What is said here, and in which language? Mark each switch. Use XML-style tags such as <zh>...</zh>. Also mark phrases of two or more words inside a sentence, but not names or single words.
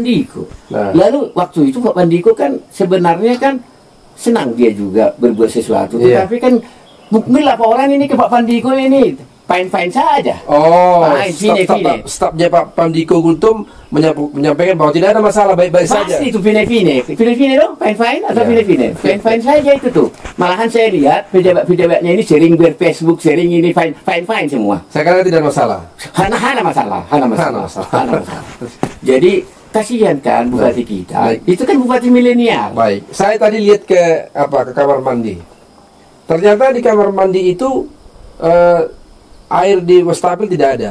<id>Lalu waktu itu Pak Pandiko kan sebenarnya kan senang dia juga berbuat sesuatu. Tetapi kan mungkin laporan ini ke Pak Pandiko ini fine-fine saja. Stafnya Pak Pandiko Gultom menyampaikan bahwa tidak ada masalah, baik-baik saja. Pasti itu fine-fine dong, fine-fine atau fine-fine saja itu tuh. Malahan saya lihat pejabat-pejabatnya ini sering ber-Facebook, sering ini fine-fine semua. Saya kira tidak masalah.</id> <ace>Hana masalah.</ace> <id>Jadi kasihan kan bupati kita. Itu kan bupati milenial. Baik. Saya tadi lihat ke kamar mandi. Ternyata di kamar mandi itu air di wastafel tidak ada.</id>